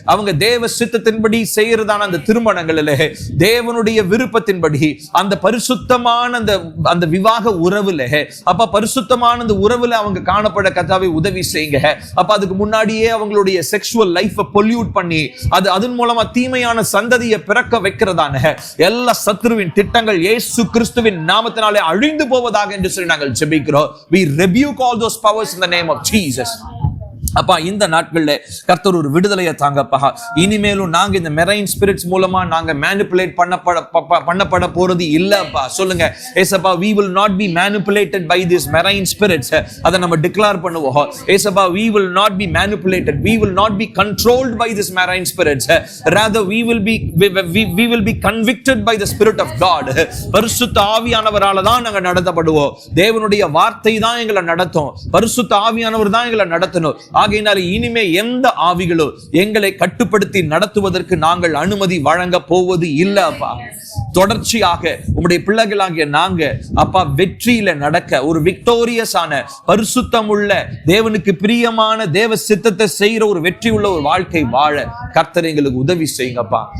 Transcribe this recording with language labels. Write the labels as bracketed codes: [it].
[ta] அவங்க தேவ சித்தத்தின்படி செய்யறதான அந்த திருமணங்களிலே தேவனுடைய விருப்பத்தின்படி அந்த பரிசுத்தமான அந்த விவாக உறவுல அப்பா பரிசுத்தமான அந்த உறவுல அவங்க காணப்பட கர்த்தாவே உதவி செய்யுங்க அப்பா. அதுக்கு முன்னாடியே அவங்களுடைய செக்சுவல் லைஃபை பொல்யூட் பண்ணி அதன் மூலமா தீமையான சந்ததியை பிறக்க வைக்கிறதான எல்லா சத்துருவின் திட்டங்கள் இயேசு கிறிஸ்துவின் நாமத்தினாலே அழிந்து போவதாக என்று சொல்லி நாங்கள் ஜெபிக்கிறோம். [en] We rebuke all those powers in the name of Jesus. [ta] அப்பா இந்த நாட்கள்ல கர்த்தர் ஒரு விடுதலையை தாங்கப்பா. இனிமேலும் நாங்க இந்த மெரைன் ஸ்பிரிட்ஸ் மூலமா நாங்க மேனிபுலேட் பண்ணப்பட போறது இல்லப்பா. சொல்லுங்க ஏசப்பா, [en] we will not be manipulated by this marine spirits. [ta] அதை நம்ம டிக்ளேர் பண்ணுவோம். ஏசப்பா, [en] we will not be manipulated, we will not be controlled by this marine spirits, rather we will be convicted by the spirit of God. [ta] பரிசுத்த ஆவியானவரால தான் நாங்க நடத்தப்படுவோம். தேவனுடைய வார்த்தை தான் எங்களை நடத்தும். பரிசுத்த ஆவியானவர் தான் எங்களை நடத்தணும். ஆகையினால இனிமே எந்த ஆவிகளோ எங்களை கட்டுப்படுத்தி நடத்துவதற்கு நாங்கள் அனுமதி வழங்க போவது இல்ல அப்பா. தொடர்ச்சியாக உம்முடைய பிள்ளைகளாகிய நாங்க அப்பா வெற்றியில நடக்க, ஒரு விக்டோரியஸான பரிசுத்தம் உள்ள தேவனுக்கு பிரியமான தேவ சித்தத்தை செய்யற ஒரு வெற்றி உள்ள ஒரு வாழ்க்கை வாழ கர்த்தர் எங்களுக்கு உதவி செய்யுங்கப்பா.